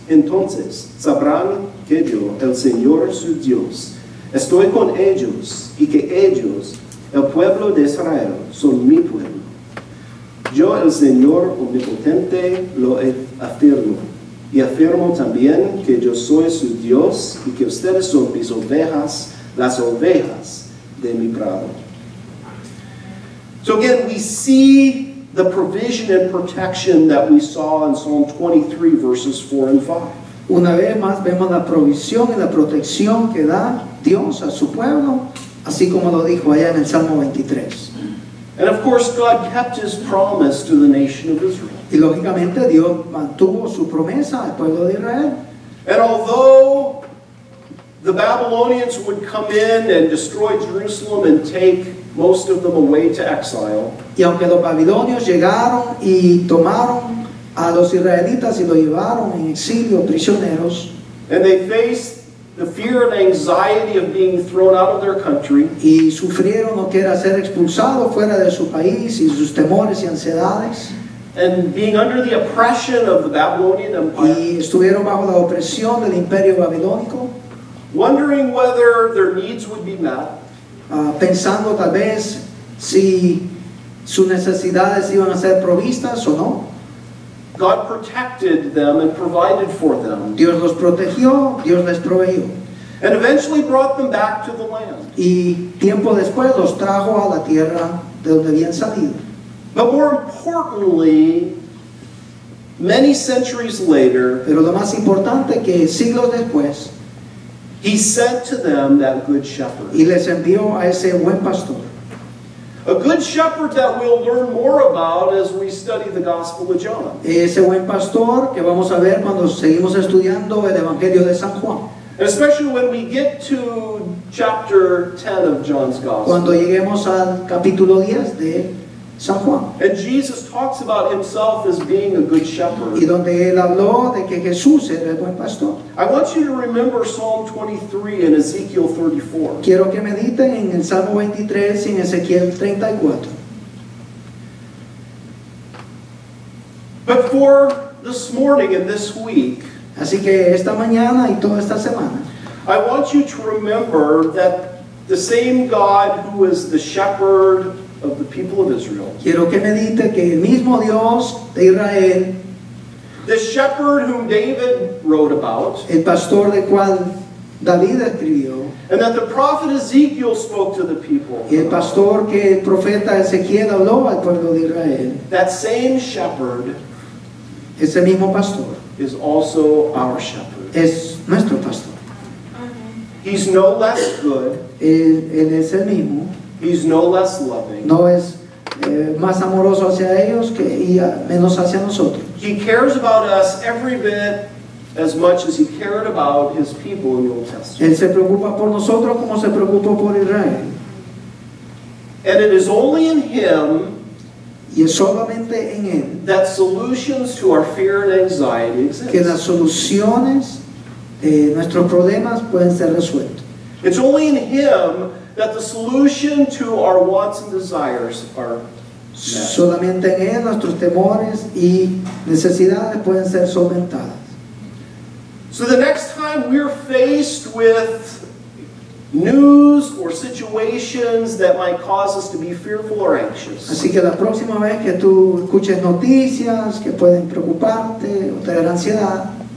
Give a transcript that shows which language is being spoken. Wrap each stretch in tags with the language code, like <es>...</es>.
<es>Entonces sabrán que yo, el Señor su Dios, estoy con ellos y que ellos, el pueblo de Israel, son mi pueblo. Yo, el Señor omnipotente, lo afirmo. Y afirmo también que yo soy su Dios y que ustedes son mis ovejas, las ovejas de mi prado.</es> <en>So again, we see the provision and protection that we saw in Psalm 23, verses 4 and 5.</en> <es>Una vez más vemos la provisión y la protección que da Dios a su pueblo, así como lo dijo allá en el Salmo 23.</es> <en>And of course, God kept his promise to the nation of Israel.</en> <es>Y lógicamente Dios mantuvo su promesa al pueblo de Israel.</es> <en>And although the Babylonians would come in and destroy Jerusalem and take most of them away to exile,</en> <es>Y aunque los babilonios llegaron y tomaron a los israelitas y los llevaron en exilio, prisioneros,</es> <en>and they faced the fear and anxiety of being thrown out of their country,</en> <es>y sufrieron lo que era ser expulsados fuera de su país y sus temores y ansiedades,</es> <en>and being under the oppression of the Babylonian Empire,</en> <es>y estuvieron bajo la opresión del imperio babilónico,</es> <en>wondering whether their needs would be met,</en> <es>pensando tal vez si sus necesidades iban a ser provistas o no.</es> <en>God protected them and provided for them,</en> <es>Dios los protegió, Dios les proveyó.</es> <en>and eventually brought them back to the land.</en> <es>Y tiempo después los trajo a la tierra de donde habían salido.</es> <en>But more importantly, many centuries later,</en> <es>Pero lo más importante que siglos después,</es> <en>he sent to them that good shepherd.</en> <es>y les envió a ese buen pastor.</es> <en>A good shepherd that we'll learn more about as we study the Gospel of John.</en> <es>Ese buen pastor que vamos a ver cuando seguimos estudiando el Evangelio de San Juan.</es> <en>And especially when we get to chapter 10 of John's Gospel.</en> <es>Cuando lleguemos al capítulo 10 de San Juan.</es> <en>And Jesus talks about himself as being a good shepherd.</en> <es>Y donde él habló de que Jesús era el buen pastor.</es> <en>I want you to remember Psalm 23 and Ezekiel 34.</en> <es>Quiero que mediten en el Salmo 23 y en Ezequiel 34.</es> <en>But for this morning and this week,</en> <es>Así que esta mañana y toda esta semana,</es> <en>I want you to remember that the same God who is the shepherd of the people of Israel,</en> <es>quiero que medite que el mismo Dios de Israel,</es> <en>the shepherd whom David wrote about,</en> <es>el pastor del cual David escribió,</es> <en>and that the prophet Ezekiel spoke to the people,</en> <es>y el pastor que el profeta Ezequiel habló al pueblo de Israel,</es> <en>that same shepherd</en> <es>ese mismo pastor</es> <en>is also our shepherd.</en> <es>es nuestro pastor.</es> <en>He's no less good,</en> <es>Él es el mismo,</es> <en>he's no less loving,</en> <es>no es más amoroso hacia ellos y menos hacia nosotros.</es> <en>He cares about us every bit as much as he cared about his people in the Old Testament.</en> <es>Él se preocupa por nosotros como se preocupó por Israel.</es> <en>And it is only in him</en> <es>Y es solamente en Él</es> <en>that solutions to our fear and anxiety</en> <es>que</es> <en>exist.</en> <es>las soluciones de nuestros problemas pueden ser resueltos.</es> <en>It's only in him that the solution to our wants and desires are met.</en> <es>Solamente en Él nuestros temores y necesidades pueden ser solventadas.</es> <en>So the next time we're faced with news or situations that might cause us to be fearful or anxious,</en> <es>Así que la próxima vez que tú escuches noticias que pueden preocuparte o traer ansiedad,</es>